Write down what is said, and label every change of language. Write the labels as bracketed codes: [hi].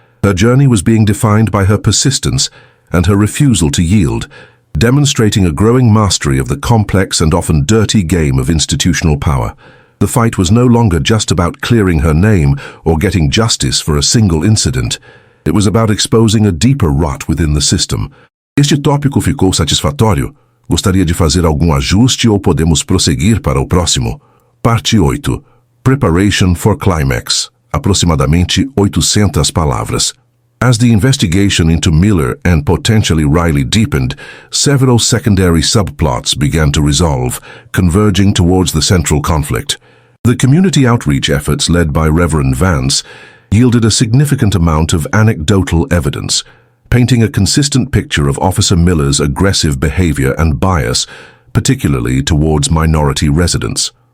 [en] Her journey was being defined by her persistence and her refusal to yield, demonstrating a growing mastery of the complex and often dirty game of institutional power. The fight was no longer just about clearing her name or getting justice for a single incident. It was about exposing a deeper rot within the system. [pt] Este tópico ficou satisfatório? Gostaria de fazer algum ajuste ou podemos prosseguir para o próximo? Parte 8. Preparation for Climax. Aproximadamente 800 palavras. [en] As the investigation into Miller and potentially Riley deepened, several secondary subplots began to resolve, converging towards the central conflict. The community outreach efforts led by Reverend Vance yielded a significant amount of anecdotal evidence, painting a consistent picture of Officer Miller's aggressive behavior and bias, particularly towards minority residents.